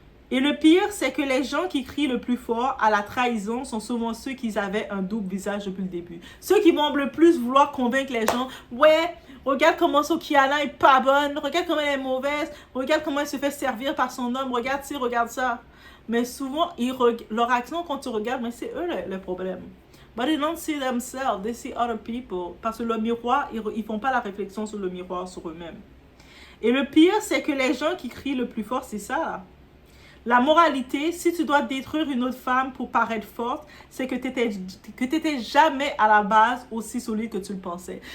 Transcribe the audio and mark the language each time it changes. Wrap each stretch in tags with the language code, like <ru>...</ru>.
<fr>Et le pire, c'est que les gens qui crient le plus fort à la trahison sont souvent ceux qui avaient un double visage depuis le début. Ceux qui vont le plus vouloir convaincre les gens, ouais, regarde comment Sokiana est pas bonne, regarde comment elle est mauvaise, regarde comment elle se fait servir par son homme, regarde ci, regarde ça. Mais souvent, leur action, quand tu regardes, mais c'est eux le problème.</fr> <en>But they don't see themselves, they see other people.</en> <fr>Parce que le miroir, ils font pas la réflexion sur le miroir, sur eux-mêmes. Et le pire, c'est que les gens qui crient le plus fort, c'est ça. La moralité, si tu dois détruire une autre femme pour paraître forte, c'est que tu n'étais jamais à la base aussi solide que tu le pensais.</fr>